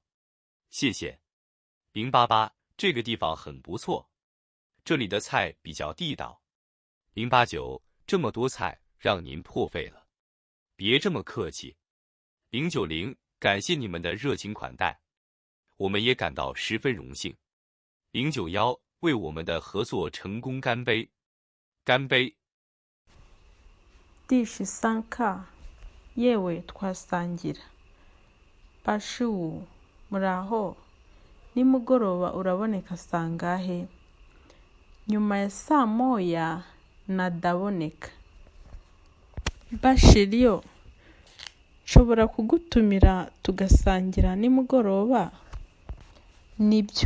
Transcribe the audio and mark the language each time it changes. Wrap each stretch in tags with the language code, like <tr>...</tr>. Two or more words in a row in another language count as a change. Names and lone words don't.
<zh>谢谢。088，这个地方很不错，这里的菜比较地道。089，这么多菜让您破费了，别这么客气。090，感谢你们的热情款待，我们也感到十分荣幸。091，为我们的合作成功干杯！干杯！</zh> <rw>第13课 yewe twasangira Bashu muraho nimugoroba uraboneka sangahe nyuma ya saa moya nadaboneka Bashiryo nshobora kugutumira tugasangira nimugoroba nibyo</rw>